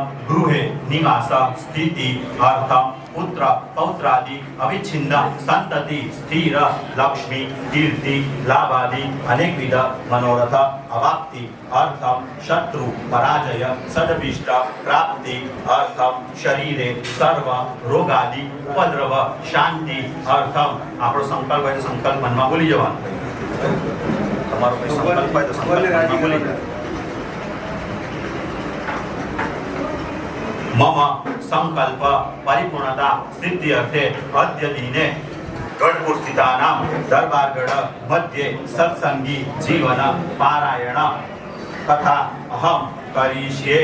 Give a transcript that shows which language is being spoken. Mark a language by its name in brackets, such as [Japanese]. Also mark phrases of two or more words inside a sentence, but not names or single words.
[Sanskrit] गृहे निवास स्थिति अर्थम पुत्र पौत्रादि अविच्छिन्न संतति स्थिर लक्ष्मी कीर्ति लाभादि अनेकविध मनोरथ अवाप्ति अर्थम शत्रु पराजय सदभिष्ट प्राप्ति अर्थम शरीरे सर्व रोगादि उपद्रव शांति अर्थम [Gujarati] આપણો સંકલ્પ હોય તો સંકલ્પ મનમાં બોલી જવાનો તમારો કોઈ સંકલ્પ હોય તો સંકલ્પ મનમાં બોલી જવાનો [Sanskrit] मम संकल्प परिपूर्णता सिद्धि अर्थे अद्य दिने गढ़पुर स्थितानां दरबारगढ़ मध्ये सत्संगी जीवन पारायण तथा अहम करिष्ये